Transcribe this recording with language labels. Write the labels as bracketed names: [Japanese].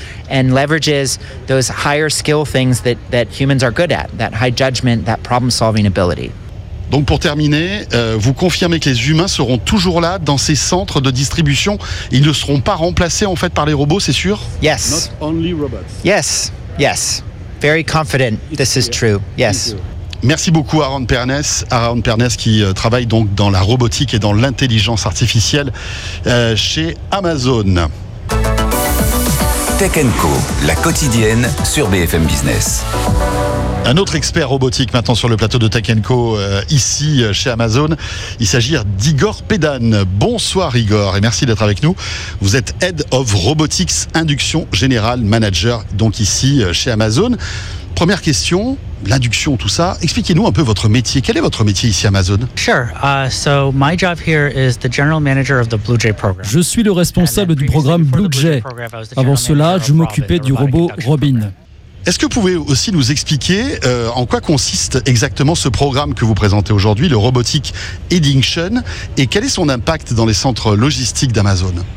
[English] And leverages those higher skill things that, that humans are good at, that high judgment, that problem-solving ability. [French] Donc pour terminer, vous confirmez que les humains seront toujours là dans ces centres de distribution. Ils ne seront pas remplacés en fait par les robots, c'est sûr? [English] Yes. Not only robots. Yes, yes. Very confident this is true. Yes. [French] Merci beaucoup Aaron Pernes. Aaron Pernes qui travaille donc dans la robotique et dans l'intelligence artificielle chez Amazon. Tech & Co, la quotidienne sur BFM Business. Un autre expert robotique maintenant sur le plateau de Tech & Co, ici chez Amazon. Il s'agit d'Igor Pedan. Bonsoir Igor et merci d'être avec nous. Vous êtes Head of Robotics Induction General Manager, donc ici chez Amazon. Première question, l'induction, tout ça. Expliquez-nous un peu votre métier. Quel est votre métier ici Amazon? [English] Sure. So my job here is the general manager of the Blue Jay program. [French] Je suis le responsable du programme Blue Jay. Avant cela, je m'occupais du robot Robin. Est-ce que vous pouvez aussi nous expliquer en quoi consiste exactement ce programme que vous présentez aujourd'hui, le Robotic Induction, et quel est son impact dans les centres logistiques d'Amazon?